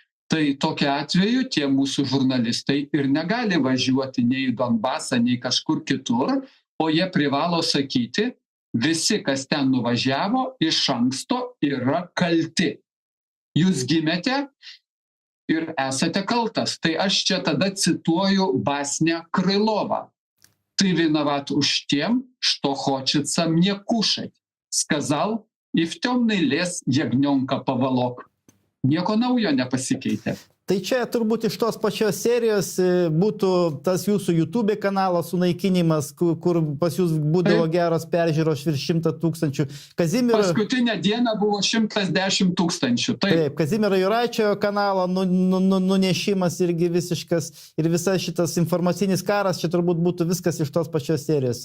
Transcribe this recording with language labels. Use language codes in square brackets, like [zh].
[lt] Tai tokiu atveju tie mūsų žurnalistai ir negali važiuoti nei į Donbasą, nei kažkur kitur, o jie privalo sakyti, visi, kas ten nuvažiavo, iš anksto yra kalti. Jūs gimėte ir esate kaltas. Tai aš čia tada cituoju [ru] Басня Крылова. Ты виноват уж тем, что хочется мне кушать. Сказал, и в темный лес ягненка поволок. [lt] Nieko naujo nepasikeitė. Tai čia turbūt iš tos pačios serijos būtų tas jūsų YouTube kanalo sunaikinimas, kur pas jūs būdavo geros peržiūros virš 100 000. Paskutinę dieną buvo 110 000. Taip, Kazimiero Juraičio kanalo nunešimas irgi visiškas ir visas šitas informacinis karas, čia turbūt būtų viskas iš tos pačios serijos.